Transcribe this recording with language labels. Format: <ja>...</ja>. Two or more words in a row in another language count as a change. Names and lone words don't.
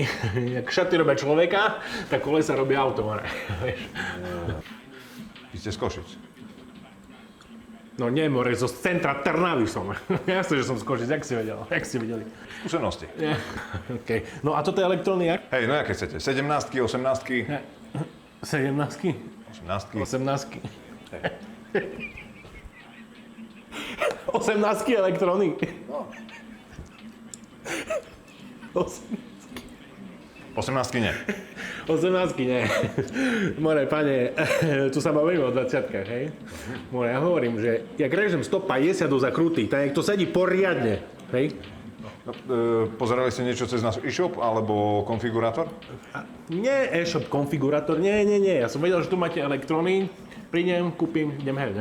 <sk>Jak šaty robia človeka, tak kolesa robia auto, more, vieš. Vy ste z Košic. No nie, more, zo centra Trnavy som. Jasne, že som z Košic, jak ste videli? Skúsenosti. OK. No a toto je elektrony jak? Hej, no aké chcete? 17-ky, 18-ky? 17-ky? 18-ky? 18-ky. 18-ky elektrony. No. 18-ky nie. 18-ky nie. More, pane, tu sa bavíme o 20-kách, hej? More, ja hovorím, že jak režem 150 do zakrutých, tak nech to sedí poriadne, hej? No, pozerali ste niečo cez náš e-shop alebo konfigurátor? Nie e-shop, konfigurátor, nie. Ja som vedel, že tu máte elektrony, prídem, kúpim, idem hej, ne?</sk>